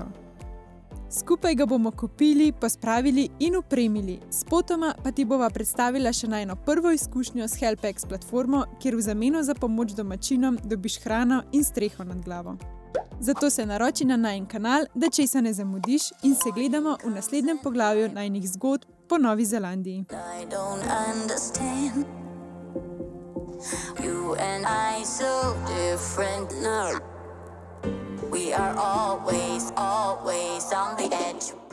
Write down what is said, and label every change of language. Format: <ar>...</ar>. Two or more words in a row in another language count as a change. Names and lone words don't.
<sl>Skupaj ga bomo kupili, pospravili in opremili, spotoma pa ti bova predstavila še najino prvo izkušnjo s HelpX platformo, kjer v zameno za pomoč domačinom dobiš hrano in streho nad glavo. Zato se naroči na najin kanal, da česa ne zamudiš in se gledamo v naslednjem poglavju najinih zgodb po Novi Zelandiji.</sl> <en>I don't understand. You and I so different now. We are always on the edge.</en>